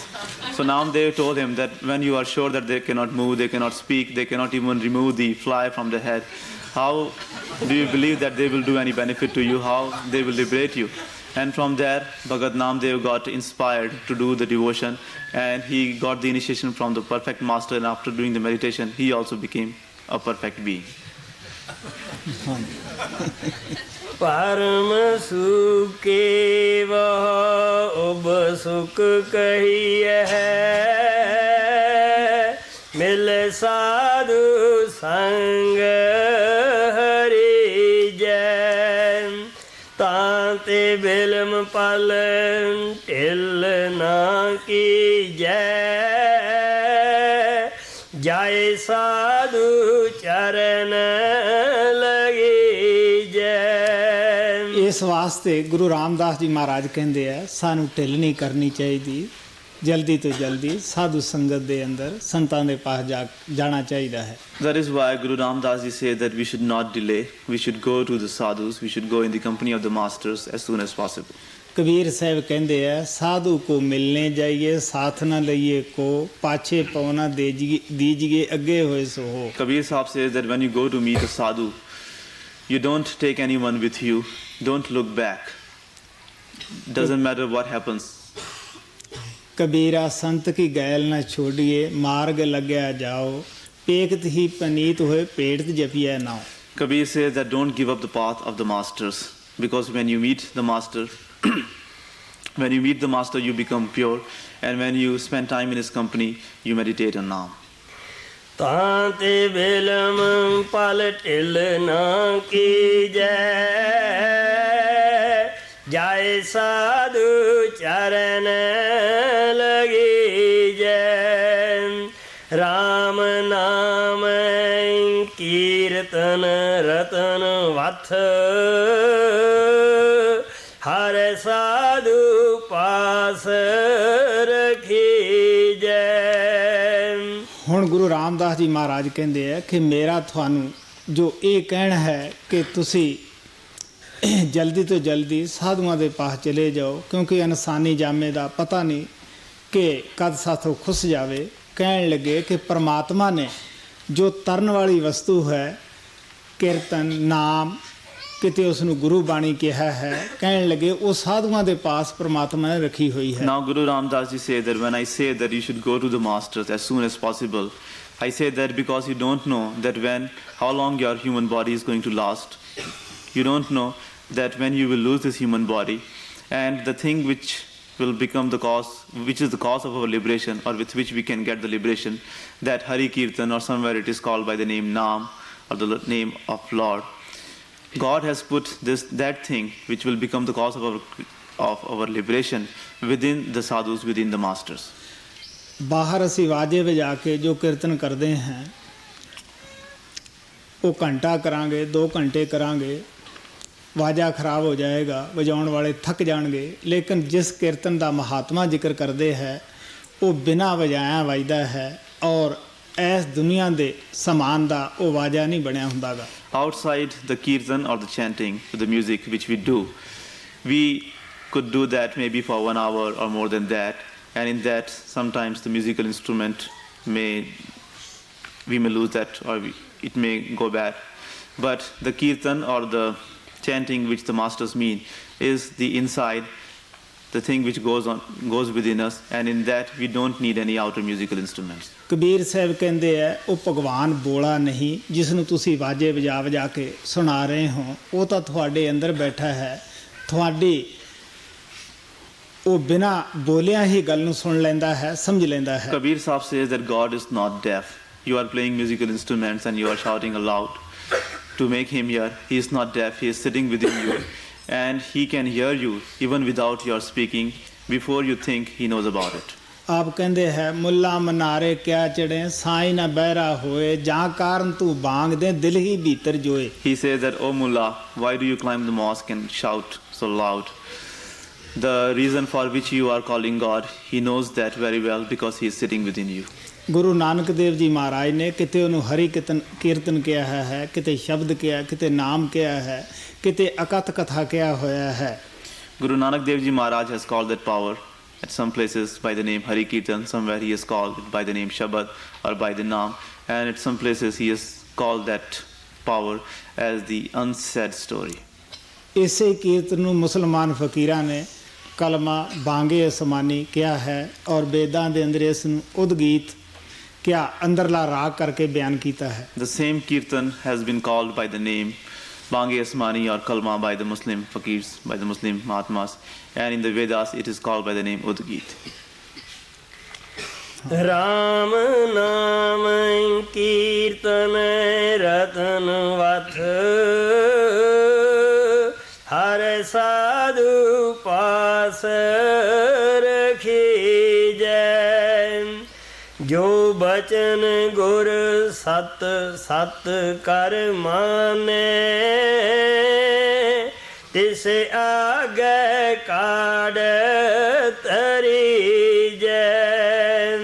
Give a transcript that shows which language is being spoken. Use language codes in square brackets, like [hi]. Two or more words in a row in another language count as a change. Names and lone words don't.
[en] So Namdev told him that when you are sure that they cannot move, they cannot speak, they cannot even remove the fly from the head, how do you believe that they will do any benefit to you? How they will liberate you? And from there, Bhagat Namdev got inspired to do the devotion, and he got the initiation from the perfect master, and after doing the meditation, he also became a perfect being. [pa] ਪਰਮ ਸੁਖੇ ਵਹਾ ਓਬ ਸੁਖ ਕਹੀਏ ਮਿਲ ਸਾਧੂ ਸੰਗ ਹਰੀ ਜੈ ਤਾਤੇ ਬਿਲਮ ਪਲ ਟਿਲ ਨਾ ਕੀ ਜੈ ਜਾਇ ਸਾਧੂ ਚਰਣ ਲਗੀ ਜੈ। [hi] इस वास्ते गुरु रामदास जी महाराज कहते हैं सानू ढिल नहीं करनी चाहिए, जल्दी तो जल्दी साधु [pa] ਸੰਗਤ ਦੇ ਅੰਦਰ ਸੰਤਾਂ ਦੇ ਪਾਸ [hi] जाना चाहिए है। [en] That is why Guru Ramdas ji said that we should not delay, we should go to the sadhus, we should go in the company of the masters as soon as possible. [hi] कबीर साहब कहते हैं साधु को मिलने जाइए, साथ न लइए को, पाछे पवना दीजिए अगे होए सो हो। [en] Kabir Sahib says that when you go to meet a sadhu, you don't take anyone with you, don't look back. Doesn't matter what happens. [hi] कबीरा संत की गैल न छोड़िए, मार्ग लग्या जाओ, पेकत ही पनीत होए पेट जपिया नाओ। [en] Kabir says that don't give up the path of the masters, because when you meet the master, you become pure, and when you spend time in his company, you meditate on Naam. [pa] ਤਾਤੇ ਬਿਲਮ ਪਲ ਟਿਲ ਨਾ ਕੀ ਜੈ ਜਾਇ ਸਾਧੂ ਚਰਣ ਲਗੀ ਜੈ ਰਾਮ ਨਾਮ ਕੀਰਤਨ ਰਤਨ ਵਥ ਹਰ ਸਾਧੂ ਪਾਸ ਰਖੀ ਜੈ। ਹੁਣ ਗੁਰੂ ਰਾਮਦਾਸ ਜੀ ਮਹਾਰਾਜ ਕਹਿੰਦੇ ਆ ਕਿ ਮੇਰਾ ਤੁਹਾਨੂੰ ਜੋ ਇਹ ਕਹਿਣਾ ਹੈ ਕਿ ਤੁਸੀਂ ਜਲਦੀ ਤੋਂ ਜਲਦੀ ਸਾਧੂਆਂ ਦੇ ਪਾਸ ਚਲੇ ਜਾਓ, ਕਿਉਂਕਿ ਇਨਸਾਨੀ ਜਾਮੇ ਦਾ ਪਤਾ ਨਹੀਂ ਕਿ ਕਦ ਸਾਥੋਂ ਖੁੱਸ ਜਾਵੇ। ਕਹਿਣ ਲੱਗੇ ਕਿ ਪਰਮਾਤਮਾ ਨੇ ਜੋ ਤਰਨ ਵਾਲੀ ਵਸਤੂ ਹੈ ਕੀਰਤਨ ਨਾਮ, ਕਿਤੇ ਉਸ ਨੂੰ ਗੁਰੂ ਬਾਣੀ ਕਿਹਾ ਹੈ, ਕਹਿਣ ਲੱਗੇ ਉਹ ਸਾਧੂਆਂ ਦੇ ਪਾਸ ਪਰਮਾਤਮਾ ਨੇ ਰੱਖੀ ਹੋਈ ਹੈ। [en] Now Guru Ramdas ji said that when I say that you should go to the masters as soon as possible, I say that because you don't know that how long your human body is going to last. You don't know that when you will lose this human body, and the thing which will become the cause, which is the cause of our liberation, or with which we can get the liberation, that Hari Kirtan, or somewhere it is called by the name Naam, or the name of Lord. God has put that thing which will become the cause of our liberation within the sadhus, within the masters. [pa] बाहर ਅਸੀਂ ਵਾਜੇ ਵਜਾ ਕੇ ਜੋ ਕੀਰਤਨ ਕਰਦੇ ਹਾਂ ਉਹ ਘੰਟਾ ਕਰਾਂਗੇ, 2 ਘੰਟੇ ਕਰਾਂਗੇ, ਵਾਜਾ ਖਰਾਬ ਹੋ ਜਾਏਗਾ, ਵਜਾਉਣ ਵਾਲੇ ਥੱਕ ਜਾਣਗੇ। ਲੇਕਿਨ ਜਿਸ ਕੀਰਤਨ ਦਾ ਮਹਾਤਮਾ ਜ਼ਿਕਰ ਕਰਦੇ ਹੈ ਉਹ ਬਿਨਾਂ ਵਜਾਇਆ ਵੱਜਦਾ ਹੈ, ਔਰ ਇਸ ਦੁਨੀਆ ਦੇ ਸਮਾਨ ਦਾ ਉਹ ਵਾਜਾ ਨਹੀਂ ਬਣਿਆ ਹੁੰਦਾਗਾ। [en] Outside the kirtan or the chanting, the music which we do, we could do that maybe for 1 hour or more than that, and in that sometimes the musical instrument we may lose that, or it may go bad. But the kirtan or the chanting which the masters mean is the inside the thing which goes within us, and in that we don't need any outer musical instruments. [pa] ਕਬੀਰ ਸਾਹਿਬ ਕਹਿੰਦੇ ਆ ਉਹ ਭਗਵਾਨ ਬੋਲਾ ਨਹੀਂ ਜਿਸ ਨੂੰ ਤੁਸੀਂ ਵਾਜੇ ਵਜਾ ਕੇ ਸੁਣਾ ਰਹੇ ਹੋ, ਉਹ ਤਾਂ ਤੁਹਾਡੇ ਅੰਦਰ ਬੈਠਾ ਹੈ। ਤੁਹਾਡੀ ਉਹ ਬਿਨਾਂ ਬੋਲਿਆਂ ਹੀ ਗੱਲ ਨੂੰ ਸੁਣ ਲੈਂਦਾ ਹੈ, ਸਮਝ ਲੈਂਦਾ ਹੈ। [en] Kabir Sahib says that God is not deaf. You are playing musical instruments and you are shouting aloud to make him hear. He is not deaf. He is sitting within you, and he can hear you even without your speaking. Before you think, he knows about it. [pa] ਆਪ ਕਹਿੰਦੇ ਹੈ ਮੁੱਲਾ ਮਨਾਰੇ ਕਿਆ ਚੜੇ ਸਾਈ ਨਾ ਬਹਿਰਾ ਹੋਏ ਜਾਂ ਕਾਰਨ ਤੂੰ ਬਾਂਗ ਦੇ ਦਿਲ ਹੀ ਭੀਤਰ ਜੋਏ। [en] He says that, "Oh Mullah, why do you climb the mosque and shout so loud? The reason for which you are calling God, he knows that very well because he is sitting within you." [pa] ਗੁਰੂ ਨਾਨਕ ਦੇਵ ਜੀ ਮਹਾਰਾਜ ਨੇ ਕਿਤੇ ਉਹਨੂੰ ਹਰੀ ਕੀਰਤਨ ਕਿਹਾ ਹੈ, ਕਿਤੇ ਸ਼ਬਦ ਕਿਹਾ, ਕਿਤੇ ਨਾਮ ਕਿਹਾ ਹੈ, ਕਿਤੇ ਅਕਥ ਕਥਾ ਕਿਹਾ ਹੋਇਆ ਹੈ। [en] Guru Nanak Dev Ji Maharaj has called that power at some places by the name Hari Kirtan, somewhere he has called it by the name Shabad or by the Naam, and at some places he has called that power as the unsaid story. [pa] ਇਸੇ ਕੀਰਤਨ ਨੂੰ ਮੁਸਲਮਾਨ ਫਕੀਰਾਂ ਨੇ ਕਲਮਾ ਬਾਂਗੇ ਅਸਮਾਨੀ ਕਿਹਾ ਹੈ ਔਰ ਵੇਦਾਂ ਦੇ ਅੰਦਰ ਇਸ ਨੂੰ ਉਦਗੀਤ ਕਿਆ ਅੰਦਰਲਾ ਰਾਗ ਕਰਕੇ ਬਿਆਨ ਕੀਤਾ ਹੈ। [en] The same kirtan has been called by the name Bange Asmani or Kalma by the Muslim fakirs, by the Muslim Mahatmas, and in the Vedas it is called by the name Udgit. [pa] ਰਾਮ ਨਾਮ ਕੀਰਤਨ ਰਤਨ ਵਥ ਹਰ ਸਾਧੂ ਪਾਸ ਰਖੀ ਜੈ ਜੋ ਬਚਨ ਗੁਰ ਸਤ ਸਤ ਕਰ ਮਾਨੇ ਤਿਸ ਆਗੇ ਕਾਢ਼ ਤਰੀ ਜੈ।